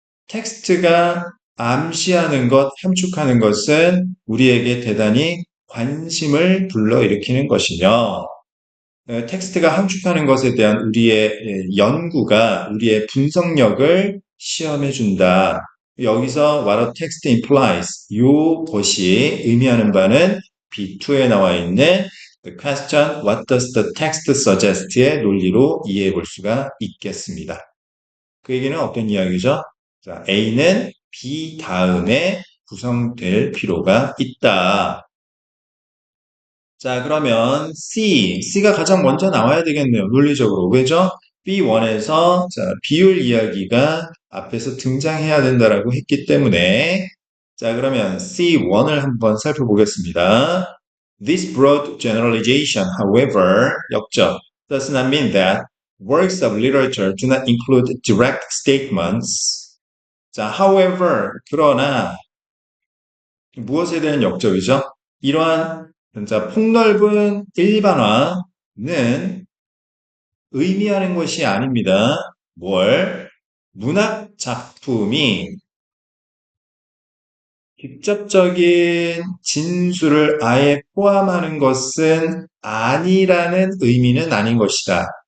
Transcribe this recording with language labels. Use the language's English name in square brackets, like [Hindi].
[Korean] 텍스트가 암시하는 것, 함축하는 것은 우리에게 대단히 관심을 불러일으키는 것이며 텍스트가 함축하는 것에 대한 우리의 연구가 우리의 분석력을 시험해 준다. 여기서 [English] what a text implies, [Korean] 요것이 의미하는 바는 B2에 나와 있는 [English] The question, what does the text suggest [Korean] 의 논리로 이해해 볼 수가 있겠습니다. 그 얘기는 어떤 이야기죠? 자, A는 B 다음에 구성될 필요가 있다. 자, 그러면 C가 가장 먼저 나와야 되겠네요. 논리적으로. 왜죠? B1에서 자, 비율 이야기가 앞에서 등장해야 된다라고 했기 때문에 자, 그러면 C1을 한번 살펴보겠습니다. [English] This broad generalization, however, 역적, does not mean that works of literature do not include direct statements. [Korean] 자, however, 그러나 무엇에 대한 역적이죠? 이러한 자, 폭넓은 일반화는 의미하는 것이 아닙니다. 뭘? 문학 작품이 직접적인 진술을 아예 포함하는 것은 아니라는 의미는 아닌 것이다.